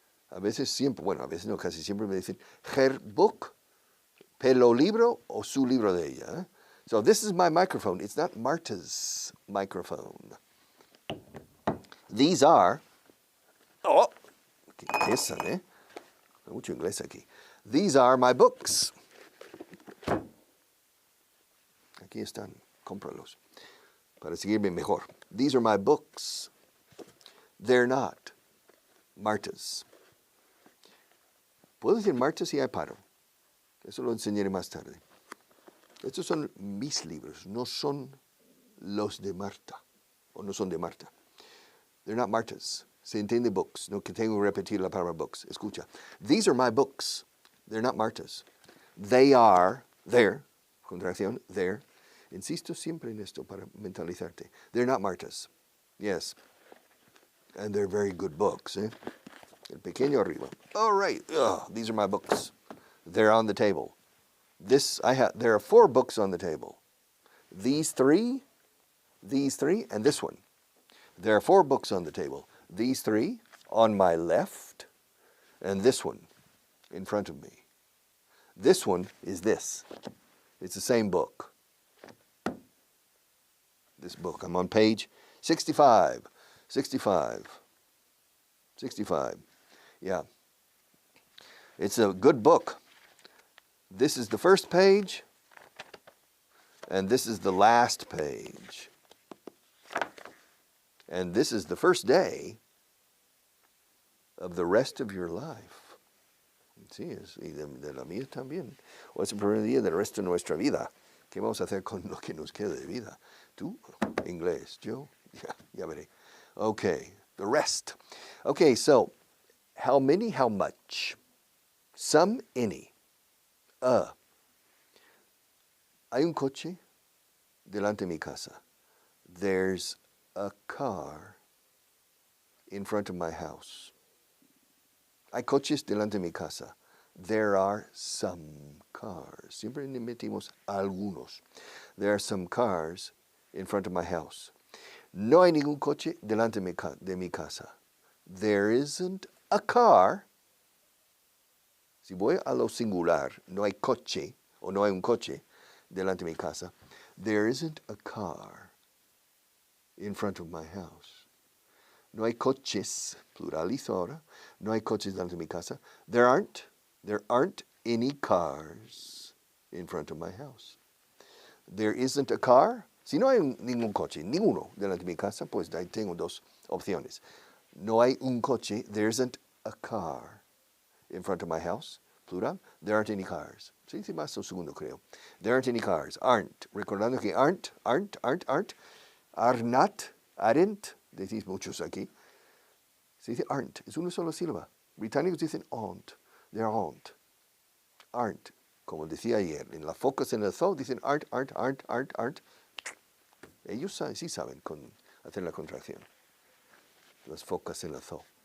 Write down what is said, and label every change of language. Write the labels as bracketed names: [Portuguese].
[Spanish] A veces siempre, bueno, a veces no, casi siempre me dicen, [English] her book, [Spanish] pelo libro o su libro de ella. Eh? [English] So this is my microphone. It's not Marta's microphone. These are, [Spanish] oh, que pesan, ¿eh? Hay mucho inglés aquí. [English] These are my books. [Spanish] Aquí están, cómpralos para seguirme mejor. [English] These are my books. They're not Marta's. [Spanish] Puedo decir Marta's y ahí paro. Eso lo enseñaré más tarde. Estos son mis libros, no son los de Marta, o no son de Marta. [English] They're not Marta's. [Spanish] Se entiende books. No que tengo que repetir la palabra books. Escucha. [English] These are my books. They're not Marta's. They are, there, contracción, there. [Spanish] Insisto siempre en esto para mentalizarte. [English] They're not Marta's. Yes. And they're very good books. [Spanish] Eh? El pequeño arriba. [English] All right. These are my books. They're on the table. There are 4 books on the table. These three, and this one. There are 4 books on the table. These 3 on my left, and this one in front of me. This one is this. It's the same book. This book. I'm on page 65. 65. 65. Yeah. It's a good book. This is the first page, and this is the last page. And this is the first day of the rest of your life. [Spanish] Sí, y de la mía también. O es el primer día del resto de nuestra vida. ¿Qué vamos a hacer con lo que nos queda de vida? Tú, inglés, yo, ya veré. [English] Okay, the rest. Okay, so, how many, how much? Some, any. [Spanish] Hay un coche delante de mi casa. [English] There's a car in front of my house. [Spanish] Hay coches delante de mi casa. [English] There are some cars. [Spanish] Siempre metimos algunos. [English] There are some cars in front of my house. [Spanish] No hay ningún coche delante de mi casa. [English] There isn't a car. [Spanish] Si voy a lo singular, no hay coche, o no hay un coche delante de mi casa. [English] There isn't a car in front of my house. [Spanish] No hay coches, pluralizo ahora. No hay coches delante de mi casa. [English] There aren't any cars in front of my house. There isn't a car. [Spanish] Si no hay ningún coche, ninguno delante de mi casa, pues ahí tengo 2 opciones. No hay un coche. [English] There isn't a car in front of my house, plural. There aren't any cars. [Spanish] Sí, más un segundo creo. [English] There aren't any cars. Aren't. [Spanish] Recordando que [English] aren't. Are not, aren't, [Spanish] decís muchos aquí, se dice aren't, es una sola sílaba. Británicos dicen aren't, [English] they're aren't. [Spanish] Como decía ayer, en la focus en el tho dicen aren't. Ellos sí saben hacer la contracción. Las focas en el zoo.